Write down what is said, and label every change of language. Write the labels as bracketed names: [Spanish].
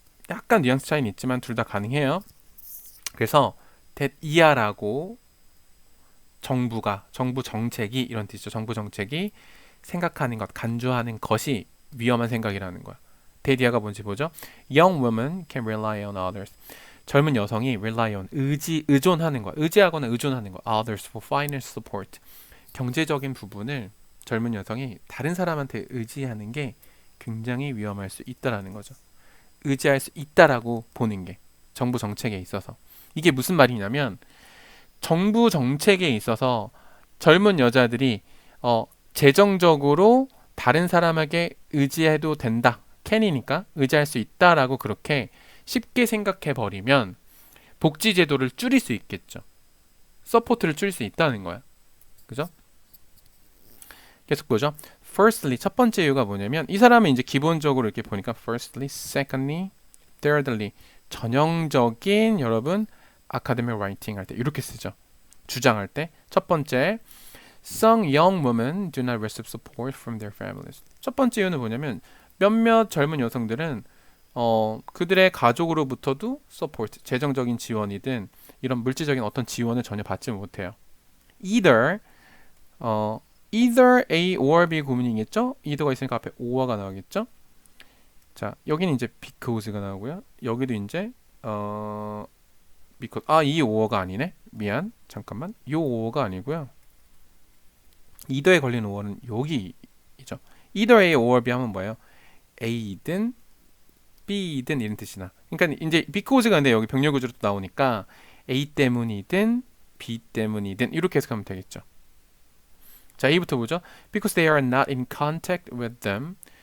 [Korean] 약간 뉘앙스 차이는 있지만 둘 다 가능해요. 그래서 that 이하라고 정부 정책이 이런 뜻이죠. 정부 정책이 생각하는 것, 간주하는 것이 위험한 생각이라는 거야. 데디아가 뭔지 보죠. [English] Young women can rely on others. [Korean] 젊은 여성이 [English] rely on, [Korean] 의존하는 거야. 의지하거나 의존하는 거야. [English] Others for financial support. [Korean] 경제적인 부분을 젊은 여성이 다른 사람한테 의지하는 게 굉장히 위험할 수 있다라는 거죠. 의지할 수 있다라고 보는 게 정부 정책에 있어서. 이게 무슨 말이냐면 정부 정책에 있어서 젊은 여자들이 재정적으로 다른 사람에게 의지해도 된다. 캔이니까 의지할 수 있다라고 그렇게 쉽게 생각해 버리면 복지 제도를 줄일 수 있겠죠. 서포트를 줄일 수 있다는 거야. 그죠? 계속 보죠. Firstly, 첫 번째 이유가 뭐냐면 이 사람은 이제 기본적으로 이렇게 보니까 [English] firstly, secondly, thirdly [Korean] 전형적인 여러분 [English] academic writing [Korean] 할 때 이렇게 쓰죠. 주장할 때 첫 번째 [English] Some young women do not receive support from their families. [Korean] 첫 번째 이유는 뭐냐면 몇몇 젊은 여성들은 그들의 가족으로부터도 support, 재정적인 지원이든 이런 물질적인 어떤 지원을 전혀 받지 못해요. [English] Either either A or B [Korean] 구문이겠죠? either가 있으니까 앞에 or가 나오겠죠? 자, 여기는 이제 because가 나오고요. 여기도 이제 because 이 or가 아니네. 미안. 잠깐만. 요 or가 아니고요. either에 걸린 or는 여기죠. either A or B 하면 뭐예요? A든 B든 이런 뜻이나. 그러니까 이제 because가 근데 여기 병렬 구조로 나오니까 A 때문이든 B 때문이든 이렇게 해석하면 되겠죠. 자, A부터 보죠. [English] Because they are not in contact with them.